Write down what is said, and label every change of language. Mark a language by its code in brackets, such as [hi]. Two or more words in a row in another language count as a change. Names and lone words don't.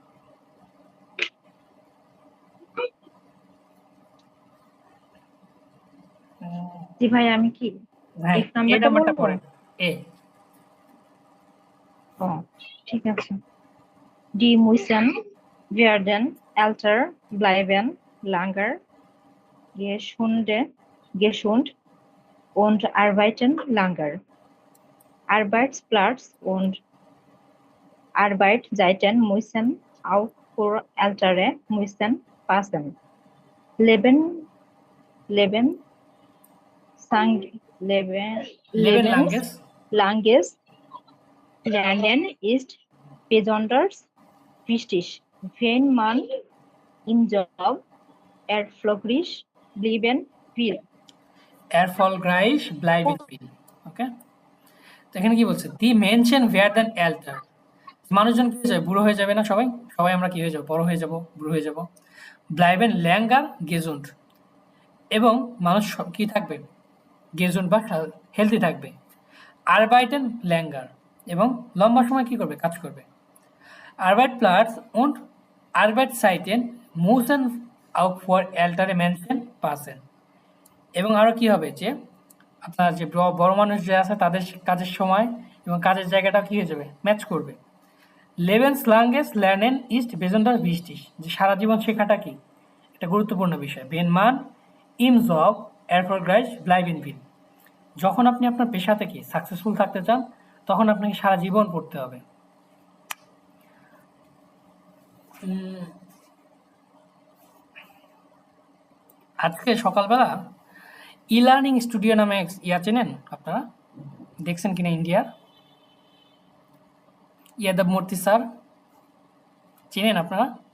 [bn] জি ভাই, আমি কি হ্যাঁ, এক এ নাম্বারটা নাম্বারটা বলবো? পড়েন। এ ও ঠিক আছে। [de] die Menschen werden älter bleiben langer gesund und arbeiten langer. Arbeitsplatz und Arbeitszeiten müssen auch für Ältere müssen passen. Leben Lebenslanges lebenslanges Lernen ist besonders wichtig, wenn man im Job erfolgreich bleiben will. erfolgreich bleiben will, [bn] ওকে। তো এখানে কি বলছে, [de] die Menschen werden älter, [bn] মানুষজন কি হয়ে যাবে, বুড়ো হয়ে যাবে না, সবাই সবাই আমরা কি হয়ে যাবো, বড় হয়ে যাব, বুড়ো হয়ে যাব। [de] bleiben länger gesund, [bn] এবং মানুষ কি থাকবে, গেজুন্ড বা হেলদি থাকবে। [de] arbeiten länger, [bn] এবং লম্বা সময় কি করবে, কাজ করবে। [de] Arbeitsplatz und Arbeitszeiten müssen auch für ältere Menschen passen, [bn] এবং আরও কি হবে, যে আপনার যে বড় মানুষ যে আছে তাদের কাজের সময় এবং কাজের জায়গাটা কি হয়ে যাবে, ম্যাচ করবে। [de] lebenslanges Lernen ist besonders wichtig, [bn] যে সারা জীবন শেখাটা কি একটা গুরুত্বপূর্ণ বিষয়। [de] wenn man im Job erfolgreich bleiben will, [bn] যখন আপনি আপনার পেশা থেকে সাকসেসফুল থাকতে চান তখন আপনাকে সারা জীবন পড়তে হবে। আজকে সকালবেলা ই লার্নিং স্টুডিও নামে চেনেন আপনারা, দেখছেন কিনা, ইন্ডিয়ার ইয়াদব মূর্তি স্যার চেনেন আপনারা?